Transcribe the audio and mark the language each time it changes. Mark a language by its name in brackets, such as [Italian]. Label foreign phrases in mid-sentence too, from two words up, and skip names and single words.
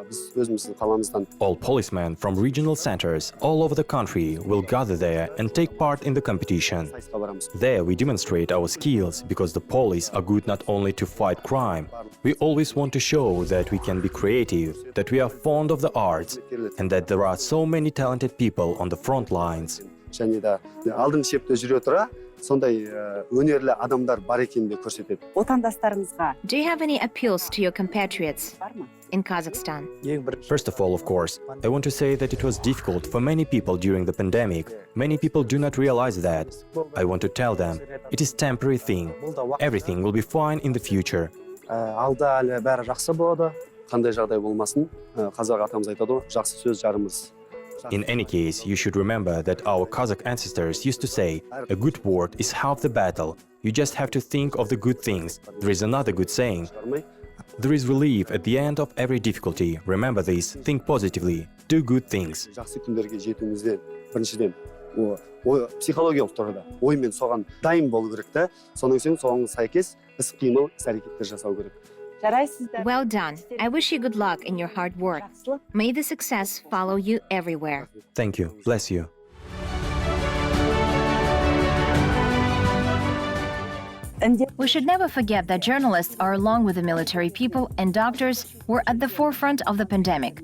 [English] All policemen from regional centers all over the country will gather there and take part in the competition. There we demonstrate our skills, because the police are good not only to fight crime. We always want to show that we can be creative, that we are fond of the arts, and that there are so many talented people on the front lines. [Kazakh] және де алдың шепте жүре тұра сондай өнерлі адамдар бар екенін көрсетеді. Отандастарыңызға [English] Do you have any appeals to your compatriots [Kazakh] бар ма? [English] in Kazakhstan? First of all, of course, I want to say that it was difficult for many people during the pandemic. Many people do not realize that. I want to tell them, it is a temporary thing. Everything will be fine in the future. [Kazakh] Алда әлі бәрі жақсы болады. Қандай жағдай болмасын, қазақ атамыз айтады ғой, жақсы сөз жарымыз. [English] In any case, you should remember that our Kazakh ancestors used to say, a good word is half the battle. You just have to think of the good things. There is another good saying. There is relief at the end of every difficulty. Remember this, think positively, do good things. [Kazakh] Жақсы күндерге жетуімізден біріншіден психологиялық тұрғыда оймен соған дайын болу керек та, соған сәйкес іс-қимыл, іс-әрекеттер жасау керек. Жарайсыздар. [English] Well done. I wish you good luck in your hard work. May the success follow you everywhere. Thank you. Bless you. We should never forget that journalists are, along with the military people and doctors, were at the forefront of the pandemic.